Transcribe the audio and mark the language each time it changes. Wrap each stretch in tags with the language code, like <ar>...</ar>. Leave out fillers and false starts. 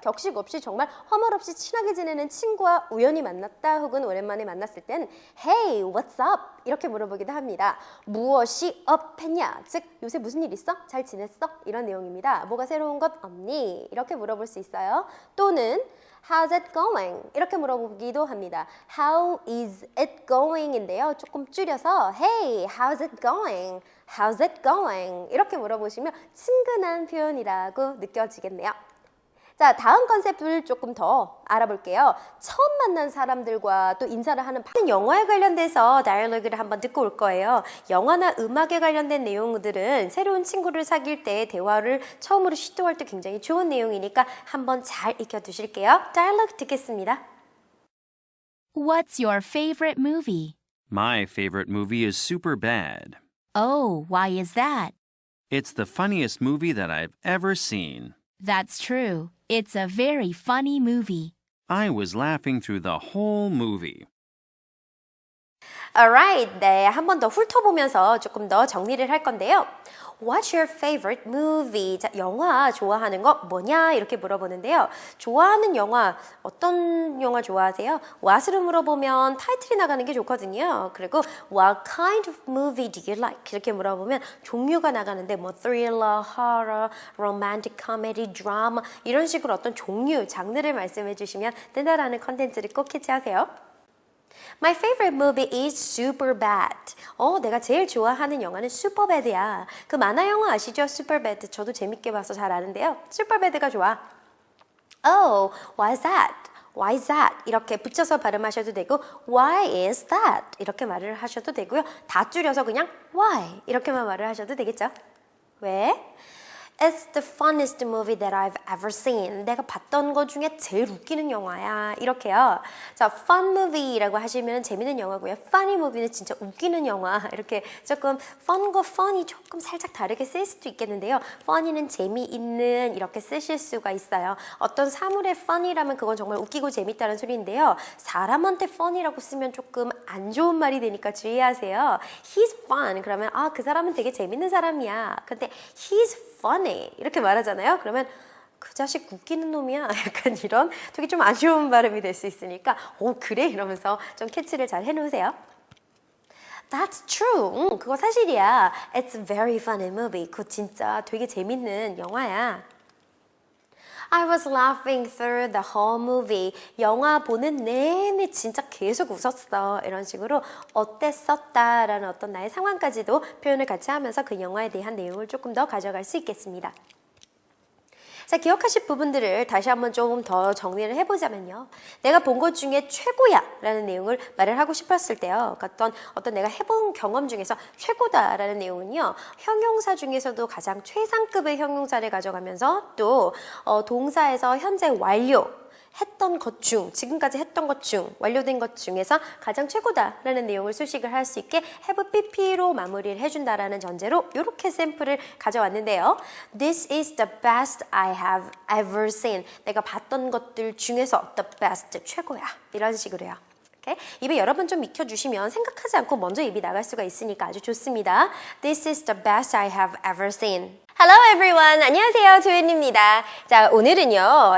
<ko>격식 없이 정말 허물 없이 친하게 지내는 친구와 우연히 만났다 혹은 오랜만에 만났을 땐</ko> <en>Hey, what's up?</en> <ko>이렇게 물어보기도 합니다. 무엇이 up했냐? 즉 요새 무슨 일 있어? 잘 지냈어? 이런 내용입니다. 뭐가 새로운 것 없니? 이렇게 물어볼 수 있어요. 또는</ko> <en>How's it going?</en> <ko>이렇게 물어보기도 합니다.</ko> <en>How is it going?</en> <ko>인데요. 조금 줄여서</ko> <en>Hey, how's it going? How's it going?</en> <ko>이렇게 물어보시면 친근한 표현이라고 느껴지겠네요. 자, 다음 컨셉을 조금 더 알아볼게요. 처음 만난 사람들과 또 인사를 하는 영화에 관련돼서 다이얼로그를 한번 듣고 올 거예요. 영화나 음악에 관련된 내용들은 새로운 친구를 사귈 때 대화를 처음으로 시도할 때 굉장히 좋은 내용이니까 한번 잘 익혀두실게요. 다이얼로그 듣겠습니다.</ko> <en>What's your favorite movie? My favorite movie is Superbad. Oh, why is that? It's the funniest movie that I've ever seen. That's true. It's a very funny movie. I was laughing through the whole movie. Alright,</en> <ko>네, 한 번 더 훑어보면서 조금 더 정리를 할 건데요.</ko> <en>What's your favorite movie?</en> <ko>자, 영화 좋아하는 거 뭐냐? 이렇게 물어보는데요. 좋아하는 영화, 어떤 영화 좋아하세요? What으로 물어보면 타이틀이 나가는 게 좋거든요. 그리고</ko> <en>What kind of movie do you like?</en> <ko>이렇게 물어보면 종류가 나가는데 뭐 thriller, horror, romantic comedy, drama 이런 식으로 어떤 종류, 장르를 말씀해 주시면 된다라는 컨텐츠를 꼭 캐치하세요.</ko> <en>My favorite movie is Superbad.</en> <ko>내가 제일 좋아하는 영화는 Superbad야. 그 만화 영화 아시죠? Superbad. 저도 재밌게 봐서 잘 아는데요. Superbad가 좋아.</ko> <en>Oh, why is that? Why is that?</en> <ko>이렇게 붙여서 발음하셔도 되고</ko> <en>Why is that?</en> <ko>이렇게 말을 하셔도 되고요. 다 줄여서 그냥</ko> <en>Why?</en> <ko>이렇게만 말을 하셔도 되겠죠? 왜?</ko> <en>It's the funniest movie that I've ever seen.</en> <ko>내가 봤던 것 중에 제일 웃기는 영화야. 이렇게요. 자, fun movie라고 하시면 재밌는 영화고요. funny movie는 진짜 웃기는 영화. 이렇게 조금 fun과 fun이 조금 살짝 다르게 쓰일 수도 있겠는데요. funny는 재미있는 이렇게 쓰실 수가 있어요. 어떤 사물의 fun이라면 그건 정말 웃기고 재밌다는 소리인데요. 사람한테 fun이라고 쓰면 조금 안 좋은 말이 되니까 주의하세요.</ko> <en>He's fun.</en> <ko>그러면 그 사람은 되게 재밌는 사람이야. 근데</ko> <en>he's funny</en> <ko>이렇게 말하잖아요. 그러면 그 자식 웃기는 놈이야. 약간 이런 되게 좀 안 좋은 발음이 될 수 있으니까 그래? 이러면서 좀 캐치를 잘 해놓으세요.</ko> <en>That's true.</en> <ko>그거 사실이야.</ko> <en>It's a very funny movie.</en> <ko>그거 진짜 되게 재밌는 영화야.</ko> <en>I was laughing through the whole movie.</en> <ko>영화 보는 내내 진짜 계속 웃었어. 이런 식으로 어땠었다라는 어떤 나의 상황까지도 표현을 같이 하면서 그 영화에 대한 내용을 조금 더 가져갈 수 있겠습니다. 자, 기억하실 부분들을 다시 한번 조금 더 정리를 해보자면요. 내가 본 것 중에 최고야 라는 내용을 말을 하고 싶었을 때요. 어떤 내가 해본 경험 중에서 최고다 라는 내용은요. 형용사 중에서도 가장 최상급의 형용사를 가져가면서 또 동사에서 현재 완료 했던 것 중, 지금까지 했던 것 중, 완료된 것 중에서 가장 최고다라는 내용을 수식을 할 수 있게 have pp로 마무리를 해준다라는 전제로 이렇게 샘플을 가져왔는데요.</ko> <en>This is the best I have ever seen.</en> <ko>내가 봤던 것들 중에서</ko> <en>the best,</en> <ko>최고야. 이런 식으로요. 입에 여러 번 좀 익혀주시면 생각하지 않고 먼저 입이 나갈 수가 있으니까 아주 좋습니다.</ko> <en>This is the best I have ever seen. Hello everyone.</en> <ko>안녕하세요. 조연입니다. 자, 오늘은요.</ko>